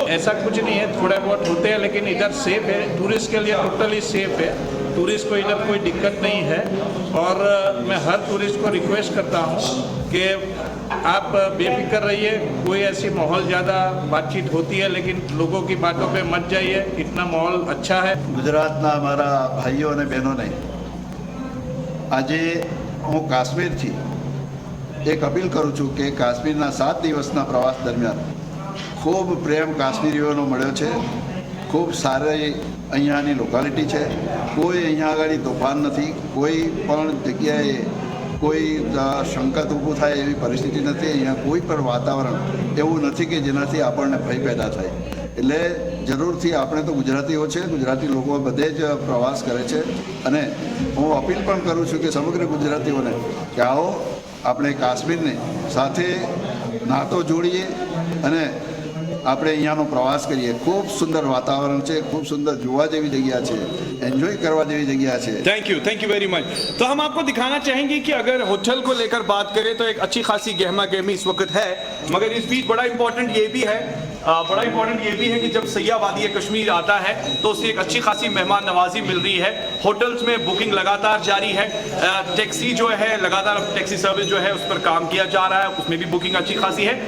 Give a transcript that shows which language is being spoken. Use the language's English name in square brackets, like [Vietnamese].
[Hindi] ऐसा कुछ नहीं है, थोड़े बहुत होते हैं, लेकिन इधर सेफ है, टूरिस्ट के लिए टोटली सेफ है, टूरिस्ट को इधर कोई दिक्कत नहीं है। और मैं हर टूरिस्ट को रिक्वेस्ट करता हूँ कि आप बेफिक्र रहिए, कोई ऐसी माहौल ज़्यादा बातचीत होती है, लेकिन लोगों की बातों पे मत जाइए, इतना माहौल अच्छा है। [Gujarati] ગુજરાતના અમારા ભાઈઓ અને બહેનોને આજે હું કાશ્મીરથી એક અપીલ કરું છું કે કાશ્મીરના 7 દિવસના પ્રવાસ દરમિયાન ખૂબ પ્રેમ કાશ્મીરીઓનો મળ્યો છે, ખૂબ સારી અહીંયાની લોકાલિટી છે, કોઈ અહીંયા આગળ તોફાન નથી, કોઈ પણ જગ્યાએ કોઈ સંકટ ઊભું થાય એવી પરિસ્થિતિ નથી, અહીંયા કોઈ પણ વાતાવરણ એવું નથી કે જેનાથી આપણને ભય પેદા થાય। એટલે જરૂરથી આપણે તો ગુજરાતીઓ છે, ગુજરાતી લોકો બધે જ પ્રવાસ કરે છે, અને હું અપીલ પણ કરું છું કે સમગ્ર ગુજરાતીઓને કે આવો આપણે કાશ્મીરને સાથે નાતો જોડીએ અને આપણે અહીંયાનો પ્રવાસ કરીએ। ખૂબ સુંદર વાતાવરણ છે, ખૂબ સુંદર જોવા જેવી જગ્યા છે, એન્જોય કરવા જેવી જગ્યા છે। [English] Thank you very much. [Hindi] तो हम आपको दिखाना चाहेंगे कि अगर होटल को लेकर बात करें तो एक अच्छी खासी गहमा गहमी इस वक्त है, मगर इस बीच बड़ा इंपॉर्टेंट ये भी है कि जब सयाह वादी कश्मीर आता है तो उसे एक अच्छी खासी मेहमान नवाजी मिल रही है। होटल्स में बुकिंग लगातार जारी है, टैक्सी जो है लगातार टैक्सी सर्विस जो है उस पर काम किया जा रहा है, उसमें भी बुकिंग अच्छी खासी है।